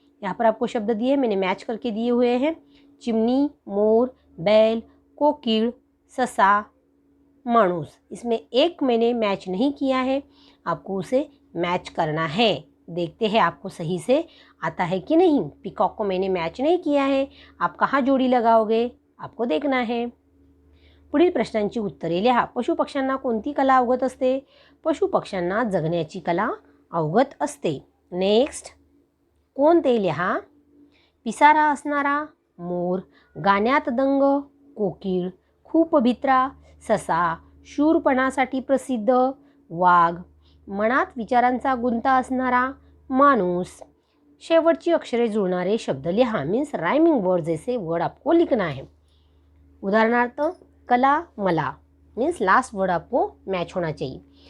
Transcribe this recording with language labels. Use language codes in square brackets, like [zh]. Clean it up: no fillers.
[hi] यहाँ पर आपको शब्द दिए, मैंने मैच करके दिए हुए हैं। चिमनी, मोर, बैल, कोकिल, ससा, माणूस। इसमें एक मैंने मैच नहीं किया है, आपको उसे मैच करना है। देखते हैं आपको सही से आता है कि नहीं। पिकॉक को मैंने मैच नहीं किया है, आप कहाँ जोड़ी लगाओगे आपको देखना है। [mr] पुढील प्रश्नांची उत्तरे लिहा। पशुपक्ष्यांना कोणती कला अवगत असते? पशुपक्ष्यांना जगण्याची कला अवगत असते। नेक्स्ट, कोण ते लिहा। पिसारा असणारा, मोर। गाण्यात दंग, कोकिळ। खूप भित्रा, ससा। शूरपणासाठी प्रसिद्ध, वाघ। मनात विचारांचा गुंता असणारा, माणूस। शेवटची अक्षरे जुळणारे शब्द लिहा, [hi] मीन्स राइमिंग वर्ड जैसे वर्ड आपको लिखना है। उदाहरणार्थ, कला, मला, मीन्स लास्ट वर्ड आपको मैच होना चाहिए।